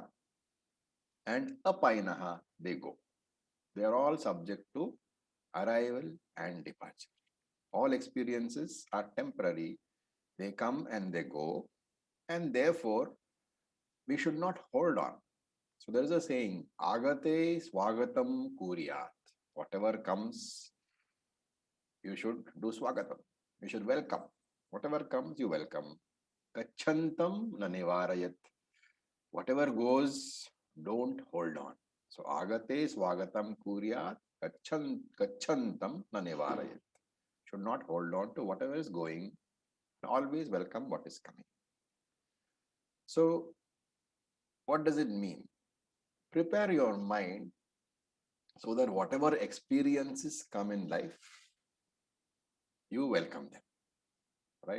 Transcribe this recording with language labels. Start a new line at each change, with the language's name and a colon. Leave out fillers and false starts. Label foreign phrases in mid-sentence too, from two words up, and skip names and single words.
English: And apainaha, they go. They are all subject to arrival and departure. All experiences are temporary. They come and they go. And therefore, we should not hold on. So there is a saying,
Sanskrit: Agate swagatam kuryat.
English: Whatever comes, you should do swagatam. You should welcome. Whatever comes, you welcome.
Sanskrit: Kachantam na nivarayat.
English: Whatever goes, don't hold on.
Sanskrit: So agate swagatam kuryat. Kachantam na nivarayat.
English: Should not hold on to whatever is going. Always welcome what is coming. So what does it mean? Prepare your mind so that whatever experiences come in life, you welcome them, right?